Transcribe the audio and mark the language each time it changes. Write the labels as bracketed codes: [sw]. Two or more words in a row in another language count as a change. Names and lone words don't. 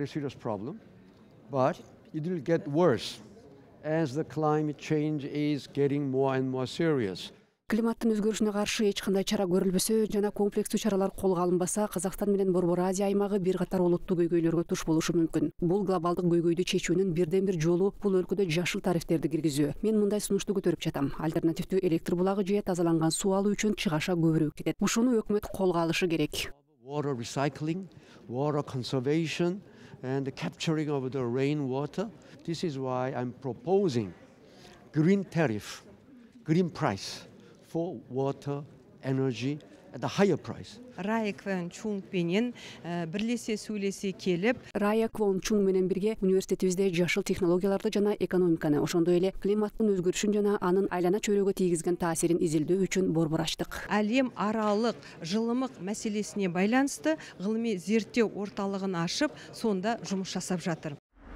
[en] serious problem, but it will get worse as the climate change is getting more and more serious. [ky] Климаттын өзгөрүшүнө каршы эч кандай чара көрүлбөсө жана комплекстүү чаралар колго алынбаса, Казакстан менен Борбор Азия аймагы бир катар олуттуу көйгөйлөргө туш болушу мүмкүн. Бул глобалдык көйгөйдү чечүүнүн бирден бир жолу бул өлкөдө жашыл тарифтерди киргизүү. Мен мындай сунушту көтөрүп жатам. Альтернативдүү электр булагы же тазаланган суу алуу үчүн чыгаша көбүрөөк кетет. Ушуну өкмөт колго алышы керек. [en] Water recycling, water conservation, and the capturing of the rainwater. This is why I'm proposing green tariff, green price for water, energy at a higher price. [ky] Рая Квон Чунг менен бирлесе сүйлөсө келип, Рая Квон Чунг менен бирге университетибизде жашыл технологияларды жана экономиканы, ошондой эле климаттын өзгөрүшүн жана анын айлана чөйрөгө тийгизген таасирин изилдөө үчүн борбор ачтык. [kk] Әлем аралык жылымык маселесине байланысты гылымий зерттөө орталыгын ашып, сонда жумуш жасап жатыр.